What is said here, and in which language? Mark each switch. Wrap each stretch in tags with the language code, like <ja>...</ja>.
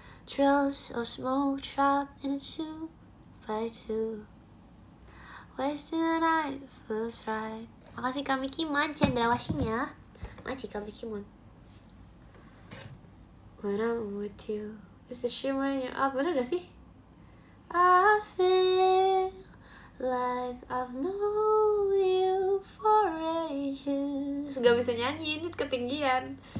<en>Trails of smoke trapped in a 2x2. Wasting the night feels right.</en> <id>Makasih Kak Mikiman cendrawasinya. Makasih Kak Mikiman.</id> <en>When I'm with you, it's a shimmer in your eye.</en> <id>Bener gak sih?</id> <en>I feel like I've known you for ages.</en> <id>Gak bisa nyanyi, ini ketinggian.</id>